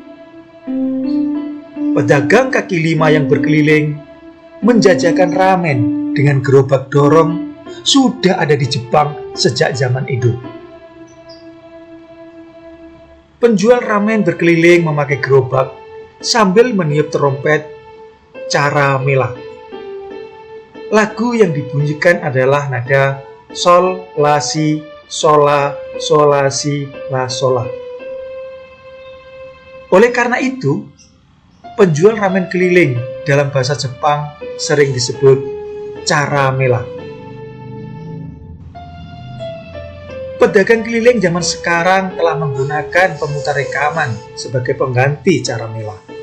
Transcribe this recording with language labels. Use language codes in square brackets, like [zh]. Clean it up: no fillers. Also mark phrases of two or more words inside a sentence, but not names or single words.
[id] Pedagang kaki lima yang berkeliling menjajakan ramen dengan gerobak dorong sudah ada di Jepang sejak zaman Edo. Penjual ramen berkeliling memakai gerobak sambil meniup trompet cara mela. Lagu yang dibunyikan adalah nada sol, la, si, sola, sola, si, la, sola. Oleh karena itu, penjual ramen keliling dalam bahasa Jepang sering disebut cara mela. Pedagang keliling zaman sekarang telah menggunakan pemutar rekaman sebagai pengganti cara mela.